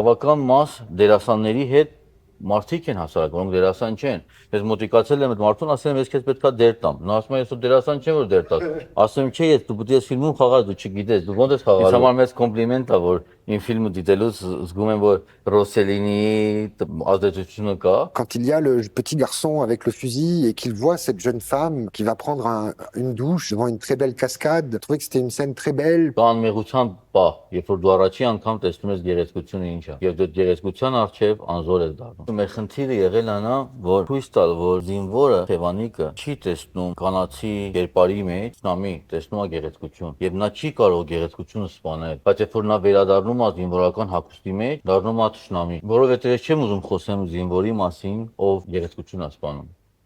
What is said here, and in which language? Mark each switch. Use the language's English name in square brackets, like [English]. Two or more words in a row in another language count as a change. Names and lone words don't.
[Armenian] Բավական մաս դերասանների հետ մարդիկ են հասարակ, որոնք դերասան չեն։ Ես մոտիկացել եմ այդ մարդուն, ասել եմ, ես քեզ պետքա դեր տամ։ Նա ասում է, ես դերասան չեմ, որ դեր տաս։ Ասում եմ, չէ, ես դու պետք է ֆիլմում խաղալ, դու չգիտես, դու ո՞նց ես խաղալու։ Ինձ համար մեծ կոմպլիմենտ է, որ իմ ֆիլմը դիտելուց զգում եմ, որ Ռոսելինի ազդեցությունը կա։ [French] Quand il y a le petit garçon avec le fusil et qu'il voit cette jeune femme qui va prendre une douche devant une très belle cascade, je trouvais que c'était une scène très belle. [Armenian] Կան մեղության պահ, երբ որ դու առաջի անգամ տեսնում ես գեղեցկությունը ինչ է, եւ դու գեղեցկության առջեւ անզոր ես դառնում։ Մեր խնդիրը եղել է նա, որ ցույց տալ, որ զինվորը Թևանիկը չի տեսնում կանացի կերպարի մեջ, նամի տեսնում է գեղեցկություն, եւ նա չի կարող գեղեցկությունը սպանել, բայց երբ որ նա վերադառնում է զինվորական հագուստի մեջ, դառնում է թշնամի, որովհետեւ ես չեմ ուզում խոսեմ զինվորի մասին, ով գեղեցկություն է սպանում։